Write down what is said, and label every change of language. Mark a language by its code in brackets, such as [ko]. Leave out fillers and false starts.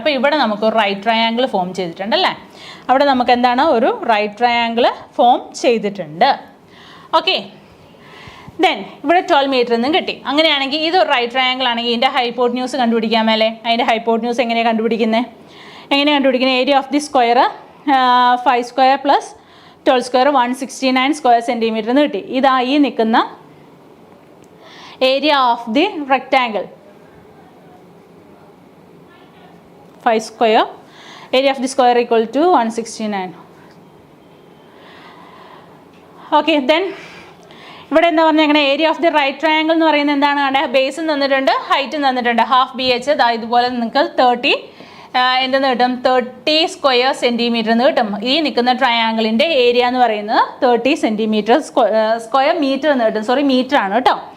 [ml] അപ്പോൾ ഇവിടെ നമുക്ക് ഒരു റൈറ്റ് ട്രയാങ്കിൾ ഫോം ചെയ്തിട്ടുണ്ട് അല്ലേ? അവിടെ നമുക്ക് എന്താണ് ഒരു റൈറ്റ് ട്രയാങ്കിൾ ഫോം ചെയ്തിട്ടുണ്ട്. ഓക്കെ. ദെൻ ഇവിടെ 12 മീറ്റർ എന്നും കിട്ടി. അങ്ങനെയാണെങ്കിൽ ഇത് റൈറ്റ് ട്രയാങ്കിൾ ആണെങ്കിൽ ഇതിൻ്റെ ഹൈപ്പോട്ന്യൂസ് കണ്ടുപിടിക്കാൻ മേലെ. അതിൻ്റെ ഹൈപ്പോട്ന്യൂസ് എങ്ങനെയാണ് കണ്ടുപിടിക്കുന്നത്? [en] area of the square [ml] 5 square plus 12 square 169 square centimetre എന്ന് കിട്ടി. ഇതാ ഈ നിൽക്കുന്ന [en] area of the rectangle 5 square, area of the square equal to 169. Okay, then [ml] ഇവിടെ എന്താ പറഞ്ഞാൽ [en] area of the right triangle [ml] എന്ന് പറയുന്നത് എന്താണ്? കണ്ടത് ബേസും തന്നിട്ടുണ്ട്, ഹൈറ്റും തന്നിട്ടുണ്ട്. ഹാഫ് BH ഇതുപോലെ നിങ്ങൾക്ക് 30 എന്തെന്ന് കിട്ടും? 30 സ്ക്വയർ സെൻറ്റിമീറ്റർ എന്ന് കിട്ടും. ഈ നിൽക്കുന്ന ട്രയാങ്കിളിൻ്റെ ഏരിയ എന്ന് പറയുന്നത് 30 സെൻറ്റിമീറ്റർ സ്ക്വയർ മീറ്റർ എന്ന് കിട്ടും. സോറി, മീറ്റർ ആണ് കേട്ടോ.